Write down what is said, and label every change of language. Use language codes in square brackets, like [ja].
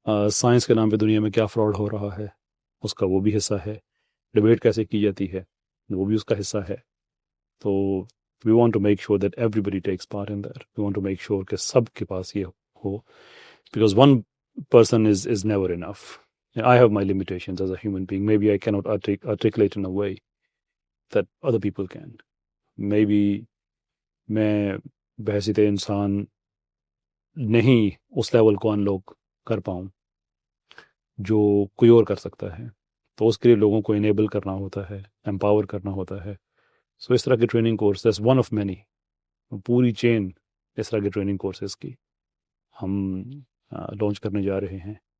[ur] Science کے نام پہ دنیا میں کیا فراڈ ہو رہا ہے اس کا وہ بھی حصہ ہے. ڈبیٹ کیسے کی جاتی ہے وہ بھی اس کا حصہ ہے. تو [en] We want to make sure that everybody takes part in that. We want to make sure [ur] کہ سب کے پاس یہ ہو، [en] Because one person is never enough. I have my limitations as a human being. Maybe I cannot articulate in a way that other people can. [ur] Maybe میں بحیثیت انسان نہیں اس level کو انلوک کر پاؤں جو کوئی اور کر سکتا ہے. تو اس کے لیے لوگوں کو انیبل کرنا ہوتا ہے، امپاور کرنا ہوتا ہے. سو اس طرح کے training course [en] that's one of many, [ur] پوری چین اس طرح کے ٹریننگ کورسز کی ہم لانچ کرنے جا رہے ہیں.